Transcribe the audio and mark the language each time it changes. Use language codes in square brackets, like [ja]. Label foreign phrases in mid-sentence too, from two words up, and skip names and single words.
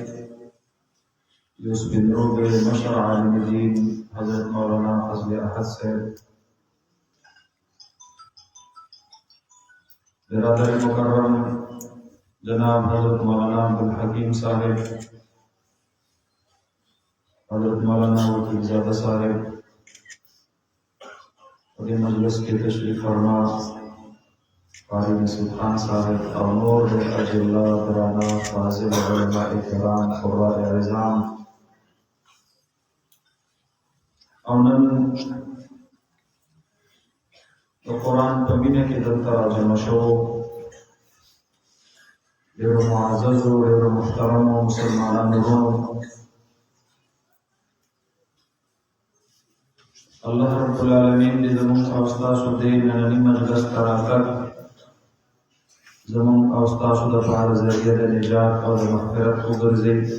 [ur] یوسف بن روبے مشر عالم دین حضرت مولانا فضل احد سے برادر مکرم جناب حضرت مولانا عبدالحکیم صاحب، حضرت مولانا وکیل زادہ صاحب اور مجلس کے تشریف فرما قاری نصیر خان صاحب اور نور اجلہ برانا فاضل علماء کرام قراء عظام [ps] اونن قرآن پمینه کې دلته راجمع شو ډېرو معززو ډېرو محترمو مسلمانانو ورونو، الله رب العالمین دې زموږ او ستاسو دې ننني مجلس ته راتګ زموږ او ستاسو دپاره ذریعه د نجات او د مغفرت وګرځي.